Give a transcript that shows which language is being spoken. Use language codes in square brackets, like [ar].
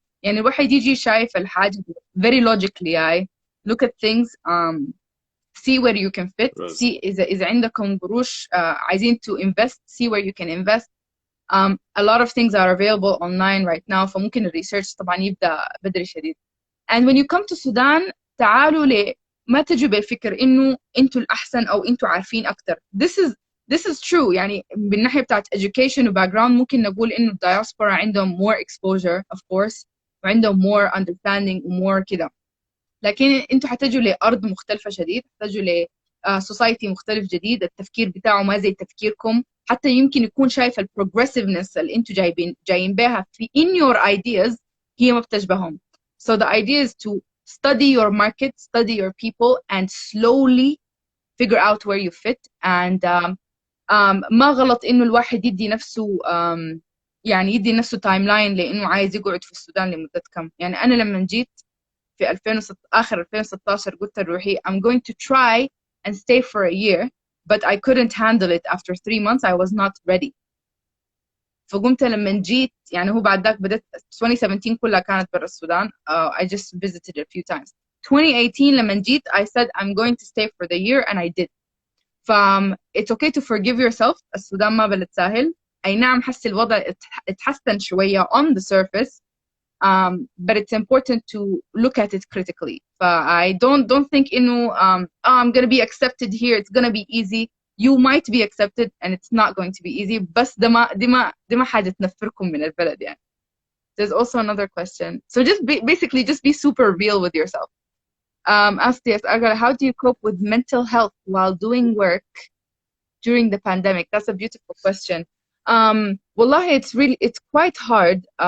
[ar] يعني الواحد يجي شايف الحاجة [en] very logically يعني look at things, see where you can fit, see [ar] إذا عندكم قروش عايزين [en] to invest, see where you can invest. A lot of things are available online right now, [ar] فممكن الريسيرش طبعا يبدأ بدري شديد. [en] And when you come to Sudan, [ar] تعالوا ما تجوا بالفكر إنه أنتوا الأحسن أو أنتوا عارفين أكتر. [en] This is true. [ar] يعني بالناحية بتاعت education و background ممكن نقول إنه الدياسبورا عندهم [en] more exposure of course [ar] وعندهم [en] more understanding [ar] و more كده. لكن أنتوا حتجوا لأرض مختلفة شديد، حتجوا ل society مختلف جديد، التفكير بتاعه ما زي تفكيركم، حتى يمكن يكون شايف ال progressiveness اللي أنتوا جايين بها في [en] in your ideas [ar] هي ما بتشبههم. [en] So the idea is to study your market, study your people, and slowly figure out where you fit. [ar] And ما غلط إنه الواحد يدي نفسه يعني يدي نفسه تايم لاين لأنه عايز يقعد في السودان لمدة كم. يعني أنا لما جيت في 2006 آخر 2016 قلت لروحي [en] I'm going to try and stay for a year, but I couldn't handle it after 3 months. I was not ready. [ar] فقمت لما جيت يعني هو بعد ذاك بدأت 2017 كلها كانت برا السودان. [en] I just visited a few times. 2018 [ar] لما جيت [en] I said I'm going to stay for the year and I did. it's okay to forgive yourself. [ar] السودان ما بلد سهل. أي نعم حس الوضع اتحسن شوية [en] on the surface, but it's important to look at it critically. I don't think إنه I'm gonna be accepted here, it's gonna be easy. You might be accepted and it's not going to be easy. [ar] بس دي ما حاجة تنفركم من البلد يعني. [en] There's also another question. So just basically just be super real with yourself. Asked yes, Argala, how do you cope with mental health while doing work during the pandemic? That's a beautiful question. والله it's quite hard.